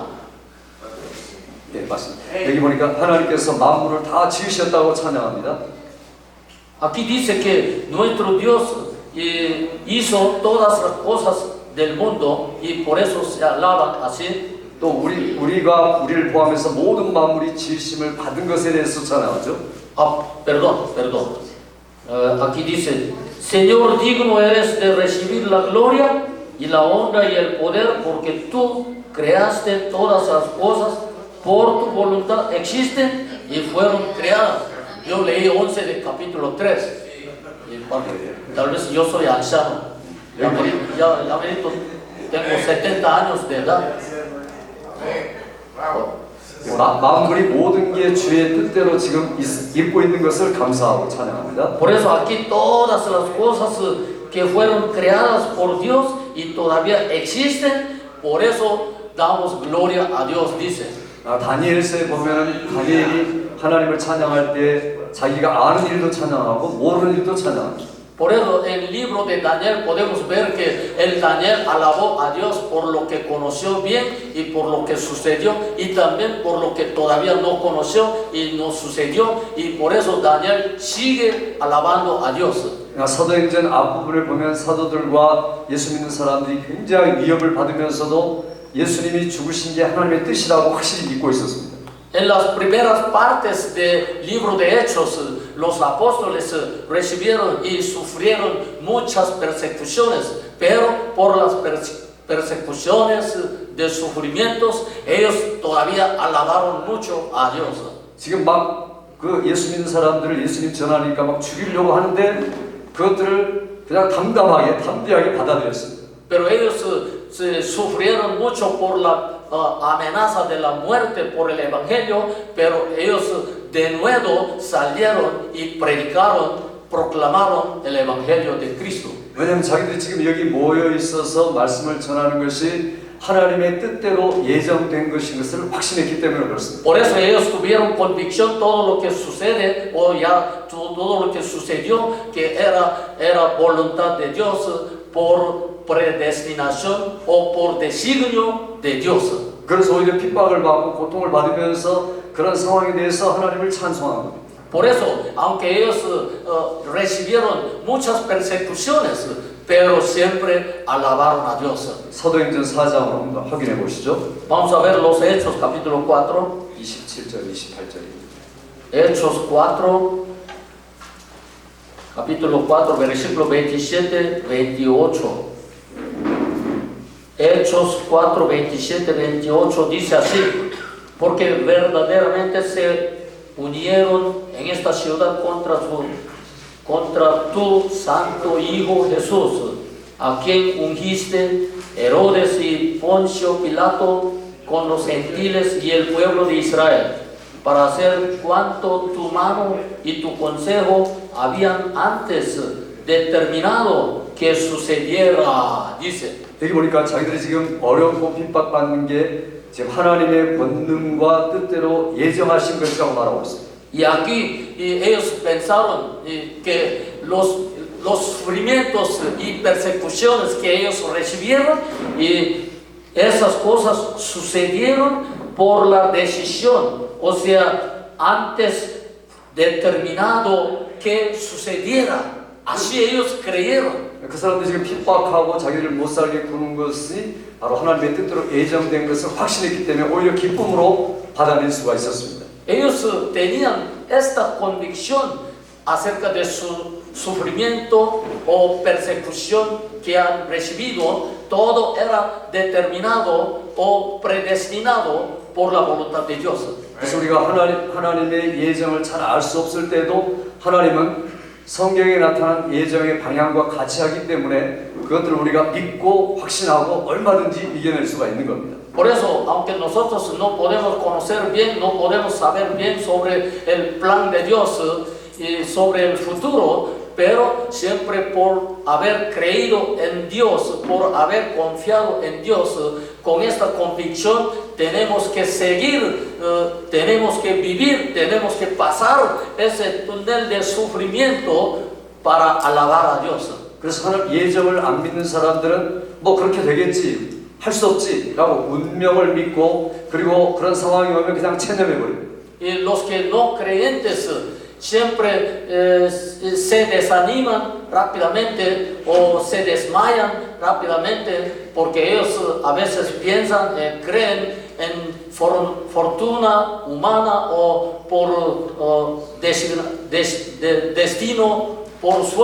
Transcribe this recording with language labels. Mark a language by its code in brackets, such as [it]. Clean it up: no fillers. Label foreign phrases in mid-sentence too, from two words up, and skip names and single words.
[ko] 네, 맞습니다. 여기 보니까 하나님께서 만물을 다 지으셨다고 찬양합니다. [es] Aquí dice que nuestro Dios hizo todas las cosas del mundo, y por eso se alaban así. [ko] 또 우리를 포함해서 모든 만물이 지으심을 받은 것에 대해서 찬양하죠. [es] Perdón. Aquí dice: Señor, digno eres de recibir la gloria y la honra y el poder, porque tú creaste todas las cosas por tu voluntad, existen y fueron creadas. Yo leí 11 del capítulo 3. Tal vez yo soy anciano, ya tengo 70 años de edad. [ko] 만물이 모든 게 주의 뜻대로 지금 있고 있는 것을 감사하고 찬양합니다. [es] Por eso aquí todas las cosas que fueron creadas por Dios y todavía existen, por eso damos gloria a Dios, dice. [ko] 다니엘서에 보면 다니엘이 하나님을 찬양할 때 자기가 아는 일도 찬양하고 모르는 일도 찬양합니다. [es] Por eso en el libro de Daniel podemos ver que el Daniel alabó a Dios por lo que conoció bien y por lo que sucedió, y también por lo que todavía no conoció y no sucedió, y por eso Daniel sigue alabando a Dios. [ko] 사도행전 앞부분을 보면 사도들과 예수 믿는 사람들이 굉장히 위협을 받으면서도 예수님이 죽으신 게 하나님의 뜻이라고 확실히 믿고 있었습니다. [es] En las primeras partes del libro de Hechos, los apóstoles recibieron y sufrieron muchas persecuciones, pero por las persecuciones de sufrimientos, ellos todavía alabaron mucho a Dios. [ko] 지금 막 그 예수 믿는 사람들을 예수님 전하니까 막 죽이려고 하는데 그것들을 그냥 담대하게 받아들였습니다. [es] Pero ellos sufrieron mucho por la amenaza de la muerte por el Evangelio, pero ellos de nuevo salieron y predicaron, proclamaron el Evangelio de Cristo. [ko] 왜냐하면 자기들이 지금 여기 모여 있어서 말씀을 전하는 것이 하나님의 뜻대로 예정된 것인 것을 확신했기 때문에 그렇습니다. [es] Por eso ellos tuvieron convicción todo lo que sucede o ya todo lo que sucedió que era voluntad de Dios por predestinación o por designio de Dios. [ko] 그래서 오히려 핍박을 받고 고통을 받으면서 그런 상황에 대해서 하나님을 찬송한 겁니다. [es] Por eso, aunque ellos recibieron muchas persecuciones, pero siempre alabaron a Dios. [ko] 사도행전 4장으로 한번 확인해 보시죠. [es] Vamos a ver los Hechos capítulo 4. [ko] 27절, 28절입니다. [es] Hechos 4, capítulo 4, versículo 27, 28. Hechos 4, 27, 28 dice así: porque verdaderamente se unieron en esta ciudad contra tu santo Hijo Jesús, a quien ungiste Herodes y Poncio Pilato con los gentiles y el pueblo de Israel, para hacer cuanto tu mano y tu consejo habían antes determinado que sucediera, dice. [ko] 여기 보니까 자기들이 지금 어렵고 핍박받는 게 지금 하나님의 권능과 뜻대로 예정하신 것이라고 말하고 있습니다. [es] Y aquí ellos pensaron que los sufrimientos y persecuciones que ellos recibieron, y esas cosas sucedieron por la decisión, o sea, antes determinado que sucediera. Así ellos creyeron. [ko] 그 사람들이 지금 핍박하고 자기를 못 살게 구는 것이 바로 하나님의 뜻대로 예정된 것을 확신했기 때문에 오히려 기쁨으로 받아낼 수가 있었습니다. [es] Ellos tenían esta convicción acerca de su sufrimiento o persecución que han recibido. Todo era determinado o predestinado por la voluntad de Dios. [ko] 그래서 우리가 하나님의 예정을 잘 알 수 없을 때도 하나님은 성경에 나타난 예정의 방향과 같이 하기 때문에 그것들을 우리가 믿고 확신하고 얼마든지 이겨낼 수가 있는 겁니다. [es] Por eso, aunque nosotros no podemos conocer bien, no podemos saber bien sobre el plan de Dios y sobre el futuro, pero siempre por haber creído en Dios, por haber confiado en Dios, con esta convicción tenemos que seguir, tenemos que vivir, tenemos que pasar ese túnel de sufrimiento para alabar a Dios. [ko] 그래서 하나님 예정을 안 믿는 사람들은 뭐 그렇게 되겠지, 할 수 없지 라고 운명을 믿고 그리고 그런 상황이 오면 그냥 체념해버립니다. [es] Y los que no creyentes siempre se desaniman rápidamente o se desmayan rápidamente porque ellos a veces piensan, creen en fortuna humana o por destino, por suerte.